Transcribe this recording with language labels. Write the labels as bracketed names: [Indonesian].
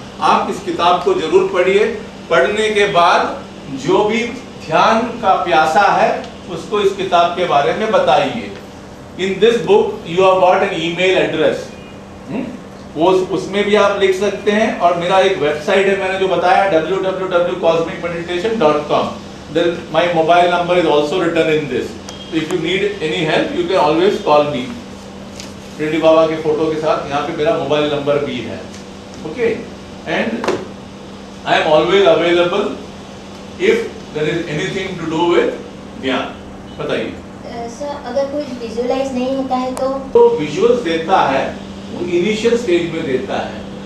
[Hindi] आप इस किताब को जरूर पढ़िए। पढ़ने के बाद जो भी ध्यान का प्यासा है उसको इस किताब के बारे में बताइए। [English] in this book you have got an email address, [Hindi] वो उसमें भी आप लिख सकते हैं। और मेरा एक वेबसाइट है, मैंने जो बताया www.cosmicmeditation.com. [English] Then my mobile number is also written in this. So if you need any help, you can always call me. [Hindi] Shirdi Baba के फोटो के साथ यहाँ पे मेरा मोबाइल नंबर भी है। [English] Okay, and I am always available if there is anything to do with ध्यान। [Hindi] बताइए सर, अगर कोई विजुअलाइज नहीं होता है तो विजुअल्स देता है, वो इनिशियल स्टेज में देता है।